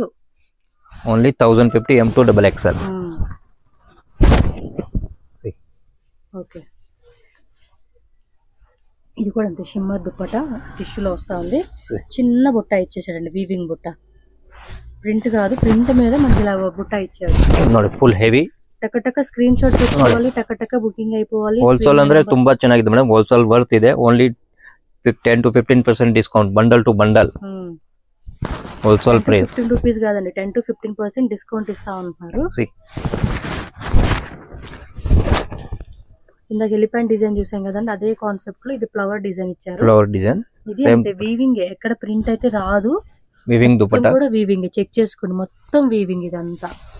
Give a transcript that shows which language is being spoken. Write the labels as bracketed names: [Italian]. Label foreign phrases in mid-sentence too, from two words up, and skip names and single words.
[English] Only 1050 M2 double XL. [Telugu] ఓకే. ఇది కూడా అంతే, షిమ్మర్ దుపట్టా టిష్యూలో వస్తా ఉంది. చిన్న బుట్ట ఇచ్చేసాడండి, వీవింగ్ బుట్ట. ప్రింట్ కాదు, ప్రింట్ మీద మనకి ఇలా బుట్ట ఇచ్చాడు [Kannada] ನೋಡಿ [English] full heavy [Kannada] ಟಕ ಸ್ಕ್ರೀನ್ ಶಾಟ್ ತೆಗೆದುಕೊಳ್ಳಿ, ಟಕ ಬುಕಿಂಗ್ అయిపోవాలి. ಹೋಲ್ಸೇಲ್ ಅಂದ್ರೆ ತುಂಬಾ ಚೆನ್ನಾಗಿದೆ ಮೇಡಮ್, [English] wholesale worth [Kannada] ಇದೆ. [English] only 10 to 15% discount, bundle to bundle wholesale price. [Telugu] 15 రూపీస్ కాదండి, [English] 10 to 15% discount [Telugu] ఇస్తా ఉంటున్నారు. ఇందాక [English] elephant design [Telugu] చూసాం కదండి, అదే కాన్సెప్ట్ లో ఇది [English] flower design [Telugu] ఇచ్చారు. [English] flower design same weaving, [Telugu] ఎక్కడ ప్రింట్ అయితే రాదు. వీవింగ్ దుపట్టా కూడా వీవింగ్, చెక్ చేసుకోండి మొత్తం వీవింగ్ ఇదంతా.